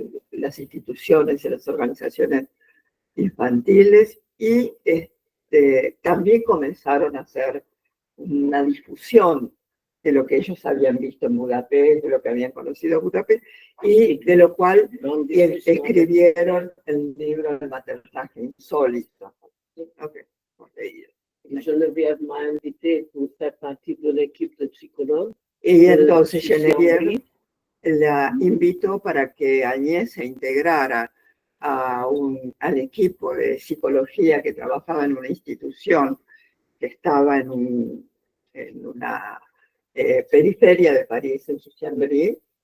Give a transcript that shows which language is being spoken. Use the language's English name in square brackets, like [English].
[Spanish] las instituciones y las organizaciones infantiles, y también comenzaron a hacer una difusión de lo que ellos habían visto en Budapest, de lo que habían conocido en Budapest, y de lo cual escribieron el libro de maternaje insólito. Okay. [French] Geneviève m'a invité pour faire partie de l'équipe de psychologues. [Spanish] Y entonces Geneviève la invitó para que Agnès se integrara al equipo de psicología que trabajaba en una institución que estaba en una periferia de París, en Chambéry.